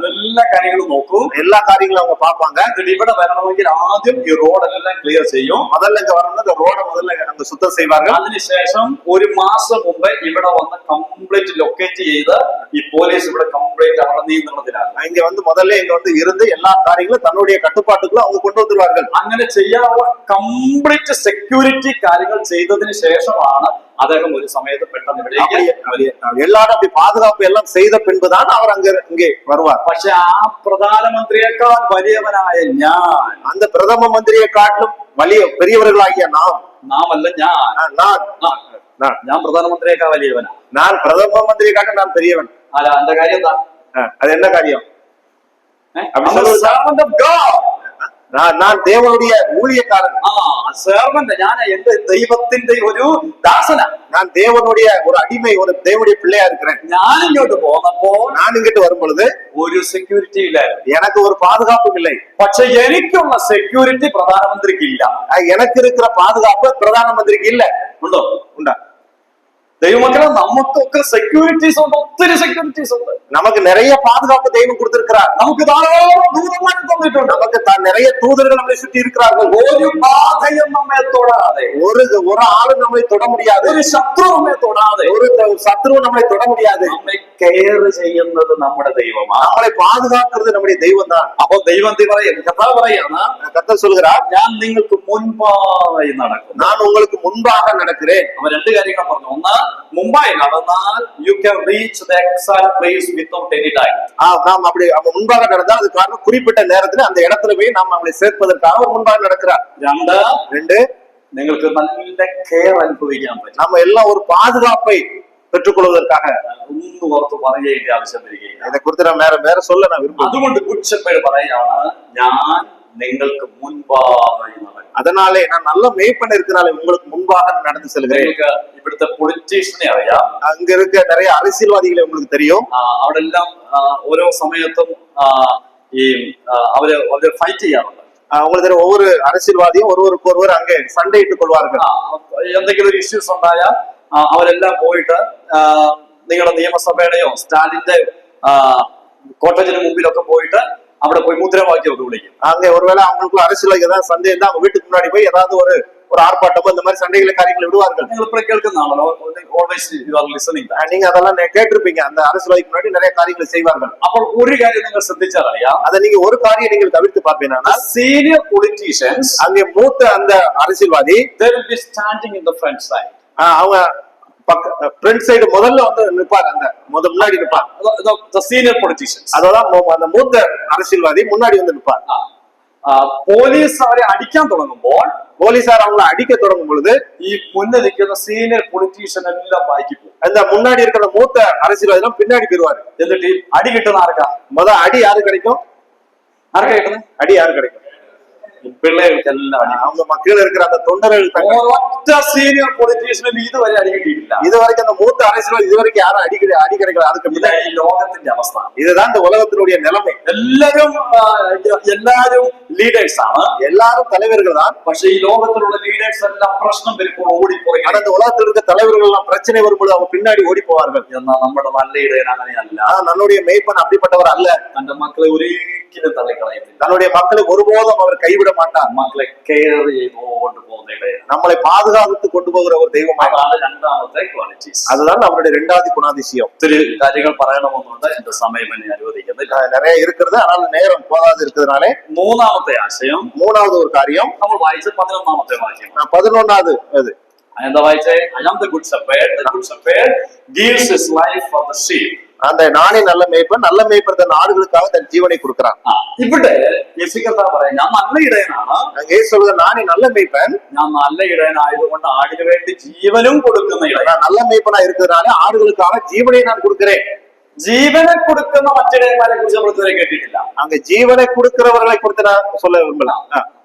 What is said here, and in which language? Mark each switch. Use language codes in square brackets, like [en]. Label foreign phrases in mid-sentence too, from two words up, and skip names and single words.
[ml] എല്ലാ കാര്യങ്ങളും നോക്കും, [ta] எல்லா காரியங்களும் அவங்க பார்ப்பாங்க. [ml] ഇവിടെ വരണമെങ്കിൽ ആദ്യം ഈ റോഡെല്ലാം ക്ലിയർ ചെയ്യും. [ta] முதல்ல இங்க வரணும், இந்த ரோட முதல்ல அங்க சுத்தம் செய்வார்கள். [ml] അതിനുശേഷം ഒരു മാസം മുമ്പ് ഇവിടെ വന്ന് [en] complete locate [ml] ചെയ്ത് ഈ പോലീസ് ഇവിടെ കംപ്ലീറ്റ് അവരുടെ നിയന്ത്രണത്തിലാണ്. [ta] இங்க வந்து முதல்ல இங்க வந்து இருந்து எல்லா காரியங்களும் தன்னுடைய கட்டுப்பாட்டுக்குள்ள அவங்க கொண்டு வந்துருவார்கள். [ml] അങ്ങനെ ചെയ്യാനുള്ള [en] complete security [ml] കാര്യങ്ങൾ ചെയ്തതിനു ശേഷമാണ് അദ്ദേഹം ഒരു സമയത്ത് പെട്ടെന്ന് ഇവിടേക്ക്. [ta] எல்லாரும் அப்படி பாதுகாப்பு எல்லாம் செய்த பின்புதான் அவர் இங்கே வருவார். [ml] പക്ഷെ ആ പ്രധാനമന്ത്രിയേക്കാൾ വലിയവനായ ഞാൻ, [ta] அந்த பிரதம மந்திரியை காட்டிலும் பெரியவர்களாகிய [ml] നാം അല്ല ഞാൻ പ്രധാനമന്ത്രിയേക്കാൾ വലിയവനാ. [ta] நான் பிரதம மந்திரியை காட்டிலும் நான் பெரியவன். [ml] അല്ല, എന്റെ കാര്യം എന്താ? [ta] அது என்ன காரியம்? [en] servant of God. [ta] நான் தேவனுடைய ஊழியக்காரன். [ml] servant, ഞാൻ എന്റെ ദൈവത്തിന്റെ ഒരു ദാസന. [ta] நான் தேவனுடைய ஒரு அடிமை, ஒரு தேவனுடைய பிள்ளையா இருக்கிறேன். [ml] ഞാൻ ഇങ്ങോട്ട് പോന്നപ്പോൾ, [ta] நான் இங்கிட்டு வரும் பொழுது [ml] ഒരു സെക്യൂരിറ്റി ഇല്ലായിരുന്നു, [ta] எனக்கு ஒரு பாதுகாப்பும் இல்லை. [ml] പക്ഷെ എനിക്കുള്ള സെക്യൂരിറ്റി പ്രധാനമന്ത്രിക്ക് ഇല്ല. [ta] எனக்கு இருக்கிற பாதுகாப்பு பிரதான மந்திரிக்கு இல்ல. [ml] ഉണ്ടോ? [ta] உண்டா? [ml] ദൈവമക്കളെ, നമുക്കൊക്കെ സെക്യൂരിറ്റീസ് ഉണ്ട്, ഒത്തിരി സെക്യൂരിറ്റീസ് ഉണ്ട്. [ta] நமக்கு நிறைய பாதுகாப்பு தெய்வம் கொடுத்திருக்கிறார். [ml] നമുക്ക് ധാരാളം ദൂതന്മാരെ തന്നിട്ടുണ്ട്. [ta] நமக்கு நிறைய தூதர்கள் நம்மை சுற்றி இருக்கிறார்கள். [ml] ഒരു ബാധയും നമ്മെ തൊടാതെ, [ta] ஒரு ஆளும் நம்மை தொட முடியாது. [ml] ഒരു ശത്രു നമ്മെ തൊടാതെ, [ta] ஒரு சத்ரு நம்மை தொட முடியாது. [ml] നമ്മെ കെയർ ചെയ്യുന്നത് നമ്മുടെ ദൈവമാണ്. [ta] நம்மளை பாதுகாக்கிறது நம்முடைய தெய்வம் தான். [ml] അപ്പൊ ദൈവം കർത്താവ് പറയാണ്, [ta] கர்த்தர் சொல்கிறார், [ml] ഞാൻ നിങ്ങൾക്ക് മുൻപായി നടക്കും. [ta] நான் உங்களுக்கு முன்பாக நடக்கிறேன். [ml] അവൻ രണ്ട് കാര്യങ്ങൾ പറഞ്ഞു. ഒന്ന്, മുമ്പായി നടന്നാൽ [en] you can reach the exact place without any time. [ta] நாம் அப்படி முன்பாக நடந்தால் அது காரணம் குறிப்பிட்ட நேரத்துல அந்த இடத்துல போய் நாம் நம்மளை சேர்ப்பதற்காக அவர் முன்பாக நடக்கிறார். ரெண்டு, [ml] നിങ്ങൾക്ക് നല്ല കെയർ അനുഭവിക്കാൻ പറ്റും. [ta] நம்ம எல்லாம் ஒரு பாதுகாப்பை பெற்றுக்கொள்வதற்காக [ml] ഒന്നും ഓർത്ത് പറയേണ്ട ആവശ്യം വരികയില്ല. [ta] இதை குறித்து நான் வேற சொல்ல நான் விரும்புகிறேன். [ml] അതുകൊണ്ട് [en] good shepherd [ml] പറയാണ്, ഞാൻ നിങ്ങൾക്ക് മുൻപായി നടക്കും. [ta] அதனாலே நான் நல்ல மேய்ப்பன் இருக்கிறனால உங்களுக்கு முன்பாக நடந்து செல்கிறேன். [ml] ഇവിടുത്തെ പൊളിറ്റീഷ്യനെ അറിയാം, [ta] அங்க இருக்க நிறைய அரசியல்வாதிகளை உங்களுக்கு தெரியும். [ml] അവിടെ എല്ലാം ഓരോ സമയത്തും ഈ അവര് ഫൈറ്റ് ചെയ്യാറുണ്ട്. [ta] உங்களுக்கு தெரியும், ஒவ்வொரு அரசியல்வாதியும் ஒருவருக்கு ஒருவர் அங்கே சண்டையிட்டுக் கொள்வார்கள். [ml] എന്തെങ്കിലും ഒരു ഇഷ്യൂസ് ഉണ്ടായാൽ അവരെല്ലാം പോയിട്ട് നിങ്ങളുടെ നിയമസഭയുടെയോ സ്റ്റാലിന്റെ കോട്ടേജിന് മുമ്പിലൊക്കെ പോയിട്ട് അവിടെ പോയി മുദ്രാവാക്യമൊക്കെ വിളിക്കും. [ta] அங்க ஒருவேளை அவங்களுக்குள்ள அரசியல் ஏதாவது சந்தேகம் தான் அவங்க வீட்டுக்கு முன்னாடி போய் ஏதாவது ஒரு ஆர்ப்பாட்டமோ இந்த மாதிரி சண்டைகளை காரியங்களை விடுவார்கள். [ml] നിങ്ങൾ ഇപ്പോൾ കേൾക്കുന്നതാണല്ലോ, [en] always you are listening. [ta] நீங்க அதெல்லாம் கேட்டிருப்பீங்க. அந்த அரசியல்வாதிக்கு முன்னாடி நிறைய காரியங்களை செய்வார்கள். [ml] അപ്പോൾ ഒരു காரியம் നിങ്ങൾ ശ്രദ്ധിച്ചാൽ അറിയാം, [ta] அதை நீங்க ஒரு காரியம் நீங்கள் தவிர்த்து பார்ப்பீங்கன்னா, [en] senior politicians, [ta] அங்கே மூத்த அந்த அரசியல்வாதி, [en] they will be standing in the front side. [ta] அவங்க [en] front side [ta] முதல்ல வந்து நிற்பார், அந்த முன்னாடி நிற்பார். [en] the senior politicians, [ta] அதான் அந்த மூத்த அரசியல்வாதி முன்னாடி வந்து நிற்பார். [ml] പോലീസ് അവരെ അടിക്കാൻ തുടങ്ങുമ്പോൾ, [ta] போலீசார் அவங்களை அடிக்க தொடங்கும் பொழுது [ml] ഈ മുന്നിൽ നിൽക്കുന്ന [en] senior politician [ml] എല്ലാം ബാക്കി പോകും. [ta] அந்த முன்னாடி இருக்கிற மூத்த அரசியல்வாதி பின்னாடி போயிருவாரு. [ml] എന്നിട്ട് അടി കിട്ടുന്ന ആർക്കാ? [ta] அடி யாரு கிடைக்கும்? [ml] ആർക്കാ കിട്ടുന്നത്? [ta] அடி யாரு கிடைக்கும்? [ml] പിള്ളേർക്കെല്ലാം അടി. [ta] அவங்க மக்கள் இருக்கிற அந்த தொண்டர்கள் [ml] ഒറ്റ [en] senior politician [ml] ഇതുവരെ അടി കിട്ടിയിട്ടില്ല. [ta] இதுவரைக்கும் அந்த மூத்த அரசியல் இதுவரைக்கும் யாரும் அடி கிடைக்கல. அதுக்கு [ml] ഈ ലോകത്തിന്റെ അവസ്ഥ [ta] இதுதான் இந்த உலகத்தினுடைய நிலைமை. [ml] എല്ലാരും ലീഡേഴ്സ് ആണ്, [ta] எல்லாரும் தலைவர்கள் தான். [ml] പക്ഷെ ഈ ലോകത്തിലുള്ള ലീഡേഴ്സ് എല്ലാം പ്രശ്നം വരുമ്പോൾ ഓടിപ്പോയി. [ta] ஆனா இந்த உலகத்தில் இருக்க தலைவர்கள் எல்லாம் பிரச்சனை வரும்போது அவங்க பின்னாடி ஓடி போவார்கள். [ml] എന്നാൽ നമ്മുടെ നല്ല ഇടയൻ അങ്ങനെയല്ല. [ta] நம்முடைய மேய்ப்பன் அப்படிப்பட்டவர் அல்ல. [ml] തന്റെ മക്കളെ ഒരിക്കലും തള്ളിക്കളയുന്നില്ല. [ta] தன்னுடைய மக்களை ஒருபோதும் அவர் கைவிட மாட்டார். [ml] മക്കളെ കെയർ ചെയ്തുകൊണ്ട് പോകുന്ന ഇടയൻ, [ta] நம்மளை பாதுகாத்து கொண்டு போகிற ஒரு தெய்வம். [ml] അതാണ് രണ്ടാമത്തെ ക്വാളിറ്റീസ്. [ta] அதுதான் அவருடைய இரண்டாவது குணாதிசயம். [ml] ഒത്തിരി കാര്യങ്ങൾ പറയണമെന്നുണ്ട്, എന്റെ സമയം എന്നെ അനുവദിക്കുന്നില്ല. [ta] நிறைய இருக்கிறது, ஆனால் நேரம் போதாது இருக்கிறதுனாலே [ml] മൂന്നാമത്തെ ആശയം, [ta] மூணாவது ஒரு காரியம் [ml] നമ്മൾ വായിച്ച 11ാമത്തെ വാക്യം. [ta] 11வது அது [ml] എന്താ വായിച്ചേ? [en] I am the good shepherd. The good shepherd gives his life for the sheep. [ta] அந்த நானே நல்ல மேய்ப்பன், நல்ல மேய்ப்பன் தன் ஆடுகளுக்காக தன் ஜீவனை கொடுக்கிறான். [ml] ഇവിടെ യേശുക്കർത്താ പറയാം, ഞാൻ നല്ല ഇടയനാണ്. [ta] യേശു சொல்றது நானே நல்ல மேய்ப்பன், [ml] ഞാൻ നല്ല ഇടയനായതുകൊണ്ട് ആടിന് വേണ്ടി ജീവനും കൊടുക്കുന്ന ഇടയൻ. [ta] நல்ல மேய்ப்பனா இருக்கிறதுனால ஆடுகளுக்காக ஜீவனை நான் கொடுக்கிறேன். [ml] ജീവനെ കൊടുക്കുന്ന മറ്റിടയന്മാരെ കുറിച്ച് നമ്മൾ ഇതുവരെ കേട്ടിട്ടില്ല. [ta] அங்க ஜீவனை கொடுக்கிறவர்களை குறித்து நான் சொல்ல விரும்பலாம்.